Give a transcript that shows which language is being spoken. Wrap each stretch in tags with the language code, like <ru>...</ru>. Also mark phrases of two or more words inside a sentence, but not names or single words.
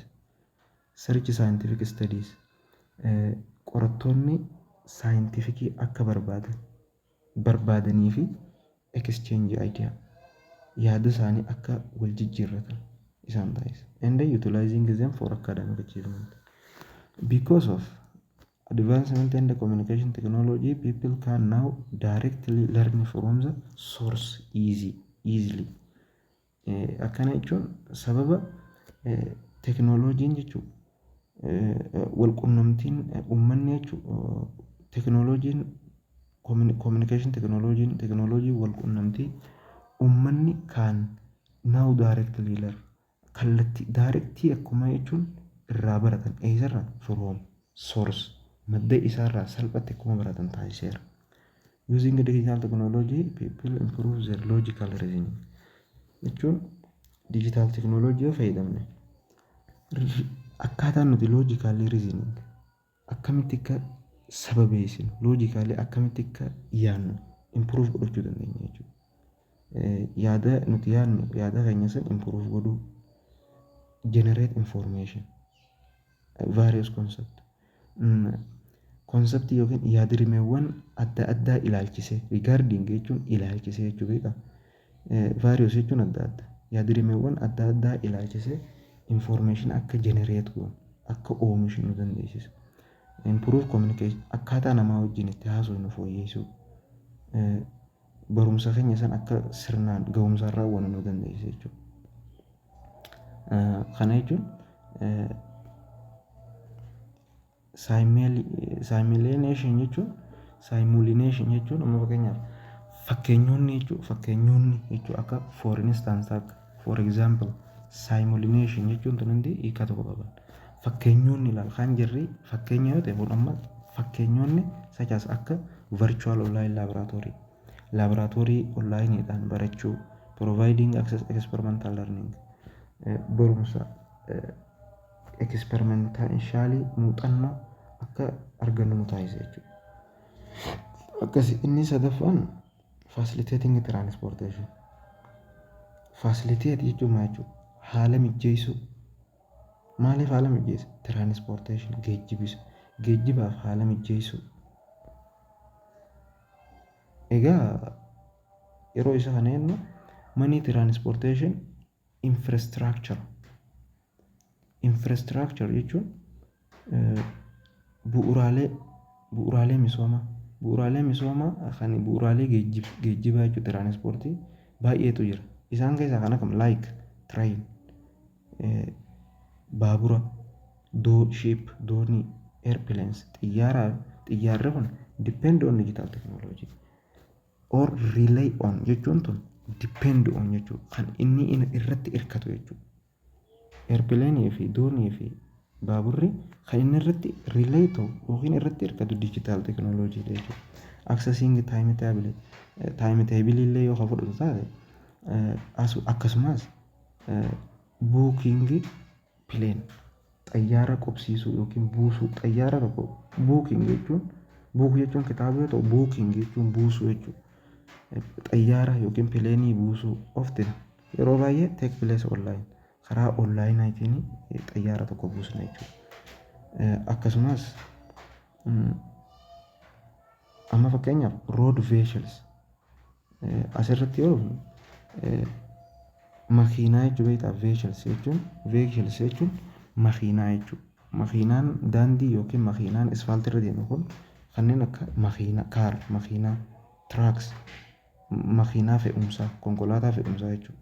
<en>Search scientific studies</en> <om>qorattoonni saayintifikii akka barbaadanii fi</om> <en>exchange idea</en> <om>yaada isaanii akka wal jijjiirratan isaan taasisa. And utilizing them for academic achievement. Because of advancement in the communication technology, people can now directly learn from the source easily. Akkana jechuun sababa teknooloojiin jechuun wal qunnamtiin uummanni jechuun teknooloojiin communication teknooloojii wal qunnamtii uummanni kan</om> <en>now directly learn</en> <om>kallattii directii akkuma jechuun irraa baratan eessarraa</om> <en>from source</en> <om>madda isaarraa salphatti akkuma baratan taasiseera. Using digital technology, people improve their logical reasoning. Jechuun</om> <en>digital technology</en> <om>fayyadamne akkaataan nuti</om> <en>logical reasoning</en> <om>akkamitti akka sababeessinu logical akkamitti akka yaadnu improve godhachuu dandeenya jechuudha. Yaada nuti yaadnu yaada keenya san improve godhuu</om> <en>generate information various concept</en> <om>yookiin yaadrimeewwan adda addaa ilaalchisee regarding jechuun ilaalchisee jechuu beeka various jechuun adda adda yaadrimeewwan adda addaa ilaalchisee information akka generate goon akka oomishuu nu dandeessisa.</om> <en>Improve communication</en> <om>akkaataa namaa wajjin itti haasofnu fooyyessuu barumsa keenya san akka sirnaan ga'umsaan raawwannu nu dandeessisa jechuudha. Kana jechuun simulation jechuun amma fakkeenyaaf fakkeenyonni jechuun akka</om> <en>for instance</en> <om>akka</om> <en>for example</en> <om>simulation jechuun tunundi hiika tokko qaban fakkeenyonni ilaal kan jirri fakkeenya yoo ta'e kun amma fakkeenyonni</om> <en>such as</en> <om>akka</om> <en>virtual online laboratory</en> <om>online dhaan barachuu</om> <en>providing access experimental learning</en> <om>barumsa experimentally muuxannoo akka argannu nu taasisa jechuudha. Akkasii inni sadaffaan</om> <en>facilitating transportation.</en> <om>Facilitate jechuun maal jechuudha? Haala mijeessuu. Maaliif haala mijeessa? Transportation geejjibaaf haala mijeessuu. Egaa yeroo isa kana jennu</om> <en>money transportation infrastructure</en> <om>jechuun bu'uuraalee misoomaa kan bu'uuraalee geejjibaa jechuun tiraanispoortii baay'eetu jira. Isaan keessaa kan akkam</om> <en>like train</en> <om>baabura ship doonii airplanes xiyyaarri kun</om> <en>depend on digital technology or rely on</en> <om>jechuun tun</om> <en>depend on</en> <om>jechuun kan inni irratti hirkatu jechuudha. Airplane fi doonii fi baaburri kan inni irratti relay ta'u yookiin irratti hirkatu</om> <en>digital technology</en> <om>jechuudha.</om> <en>Accessing timetable</en> <om>illee yoo fudhatu taate akkasumas</om> <en>booking plane</en> <om>xayyaara qobsiisuu yookiin buusuu xayyaara tokko booking jechuun kitaaba yoo ta'u booking jechuun buusuu jechuudha. Xayyaara yookiin pileenii buusuu often yeroo baay'ee</om> <en>take place online</en> <om>karaa onlaayinaatiin xayyaara tokko buusna jechuudha. Akkasumas amma fakkeenyaaf</om> <en>road vehicles</en> <om>asirratti yoo makiinaa jechuu beektaa vehicles jechuun makiinaa jechuudha. Makiinaan daandii yookiin makiinaan asfaaltii irra deemu kun kanneen akka makiinaa trucks makiinaa fe'umsaa konkolaataa fe'umsaa jechuudha.</om>